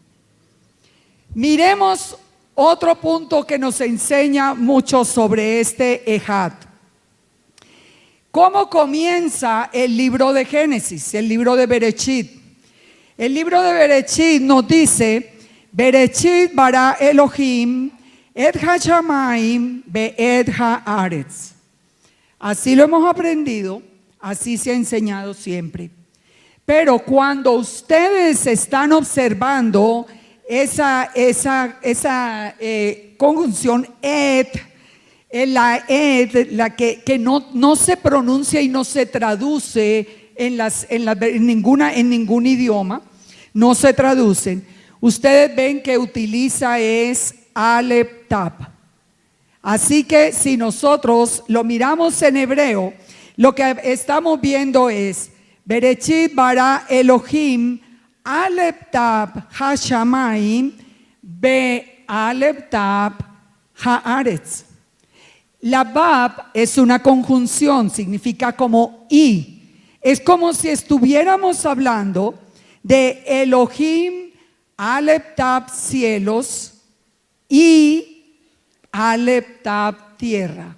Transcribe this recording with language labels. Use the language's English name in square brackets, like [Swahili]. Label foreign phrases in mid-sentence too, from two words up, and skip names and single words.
[Spanish] Miremos otro punto que nos enseña mucho sobre este Ejad. ¿Cómo comienza el libro de Génesis, el libro de Bereshit? El libro de Bereshit nos dice, [Hebrew] בראשית ברא אלהים את השמים ואת הארץ. [Spanish] Así lo hemos aprendido, así se ha enseñado siempre. Pero cuando ustedes están observando esa conjunción la que no se pronuncia y no se traduce en ningún idioma, no se traducen. Ustedes ven que utiliza es Aleph Tap. Así que si nosotros lo miramos en hebreo, lo que estamos viendo es [Hebrew] בראשית ברא אלהים אלף תו השמים ב אלף תו הארץ. [Spanish] La Bab es una conjunción, significa como y. Es como si estuviéramos hablando de Elohim, Aleph Tap cielos y Aleph Tap tierra.